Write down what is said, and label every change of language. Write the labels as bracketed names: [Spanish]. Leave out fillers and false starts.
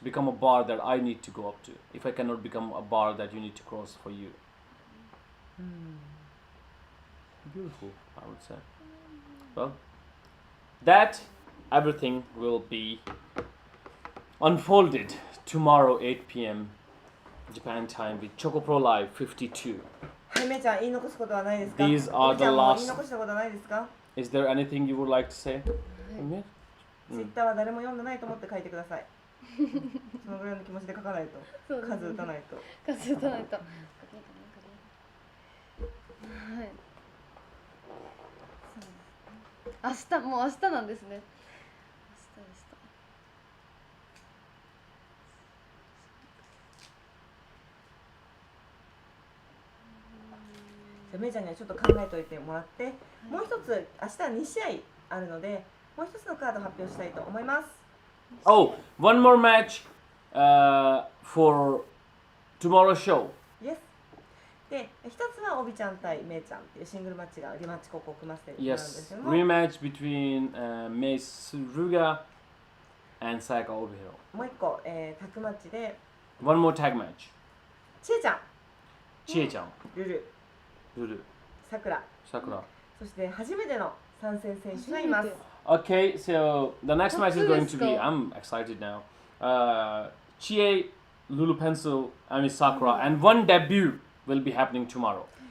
[English] Become a bar that I need to go up to. If I cannot become a bar that you need to cross for you. Beautiful, I would say. Well, that everything will be unfolded tomorrow 8 p.m. Japan time with ChocoProLIVE 52. [Japanese] はい、めいちゃん言い残すことはないですか？ [English] These are the [Japanese] 言い残したことはないですか？ [English] Is there anything you would like to say? [Japanese] ツイッターは誰も読んでないと思って書いてください。そのぐらいの気持ちで書かないと、数打たないと。数打たないと。はい。明日、もう明日なんですね。明日でした。めいちゃんにはちょっと考えておいてもらって、もう一つ明日は2試合あるので、もう一つのカード発表したいと思います。 [English] Oh, one more match for tomorrow's show. Yes。 [Japanese] で、一つはおびちゃん対めいちゃんっていうシングルマッチがリマッチ候補を組ませてもらうんです [English] Yes, [Japanese] けども、 [English] rematch between Mei Suruga and Sayaka Obihiro. [Japanese] もう一個、タッグマッチで [English] One more tag match. [Japanese] ちえちゃん、 [English] Chie-chan, [Japanese] ルル、 [English] Lulu, [Japanese] さくら、 [English] Sakura. そして初めての参戦選手がいます。 Okay, so the next match is going to be. Let's go. I'm excited now. Chie, Lulu Pencil, and Sakura, and one debut will be happening tomorrow.